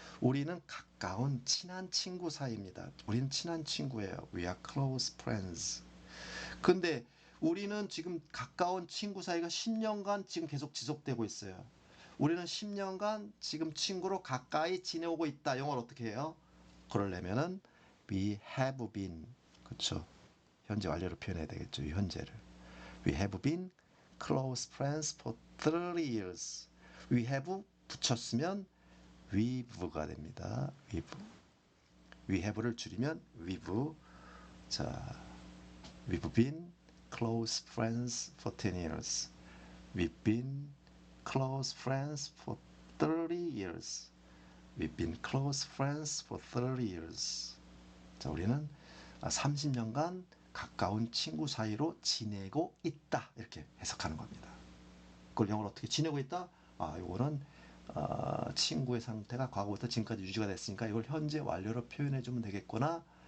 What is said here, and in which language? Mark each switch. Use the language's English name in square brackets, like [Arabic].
[Korean] 우리는 가까운 친한 친구 사이입니다. 우리는 친한 친구예요. [English] We are close friends. [Korean] 근데 우리는 지금 가까운 친구 사이가 10년간 지금 계속 지속되고 있어요. 우리는 10년간 지금 친구로 가까이 지내오고 있다. 영어를 어떻게 해요? 그러려면은 [English] we have been, [Korean] 그렇죠? 현재 완료로 표현해야 되겠죠. 이 현재를. [English] We have been close friends for 30 years. We have [Korean] 붙였으면 [English] we've가 [Korean] 됩니다. [English] we've. We have를 [Korean] 줄이면 [English] we've. [Korean] 자, [English] we've been close friends for 10 years. We've been close friends for 30 years. We've been close friends for 30 years. [Korean] 자, 우리는 30년간 가까운 친구 사이로 지내고 있다. 이렇게 해석하는 겁니다. 그걸 영어로 어떻게 지내고 있다? 이거는 친구의 상태가 과거부터 지금까지 유지가 됐으니까 이걸 현재 완료로 표현해 주면 되겠구나.